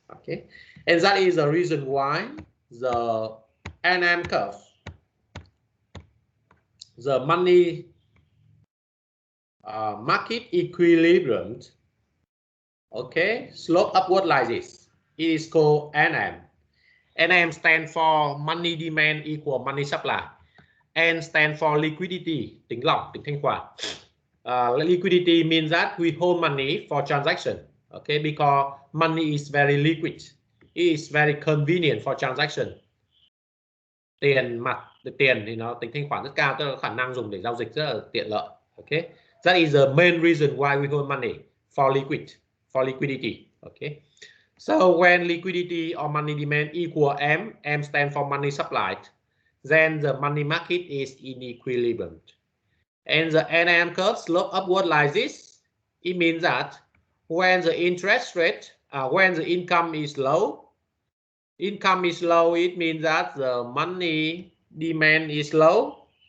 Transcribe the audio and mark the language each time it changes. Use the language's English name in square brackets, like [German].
[English] Okay, and that is the reason why the NM curve, the money market equilibrium, okay, slope upward like this. It is called NM. NM stands for money demand equal money supply. N stands for liquidity, [Vietnamese] tính lọc, tính thanh khoản. [English] Liquidity means that we hold money for transaction, okay, because money is very liquid. It is very convenient for transaction. [Vietnamese] Tiền mặt, tiền thì nó tính thanh khoản rất cao, tức là khả năng dùng để giao dịch rất là tiện lợi. [English] Okay, that is the main reason why we hold money, for liquidity. Okay, so when liquidity or money demand equal M, M stands for money supplied, then the money market is in equilibrium. And the NM curve slope upward like this. It means that when the interest rate, when the income is low, it means that the money demand is low.